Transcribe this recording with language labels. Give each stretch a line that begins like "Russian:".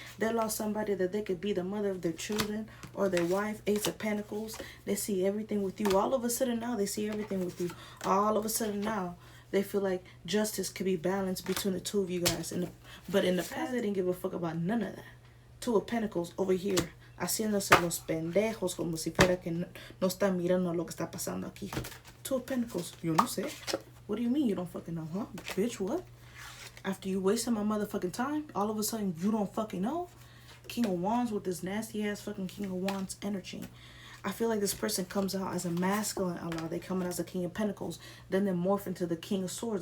English: They lost somebody that they could be the mother of their children or their wife. Ace of Pentacles. They see everything with you. All of a sudden now, they see everything with you. All of a sudden now, they feel like justice could be balanced between the two of you guys. But in the past, they didn't give a fuck about none of that.
Spanish: Two of Pentacles
English: over here,
Spanish: haciéndose los pendejos, como si fuera que no están mirando lo que está pasando aquí. Two of Pentacles, yo no sé.
English: What do you mean you don't fucking know, huh? Bitch, what? After you wasting my motherfucking time, all of a sudden you don't fucking know? King of Wands with this nasty ass fucking King of Wands energy. I feel like this person comes out as a masculine ally. They come out as a King of Pentacles. Then they morph into the King of Swords.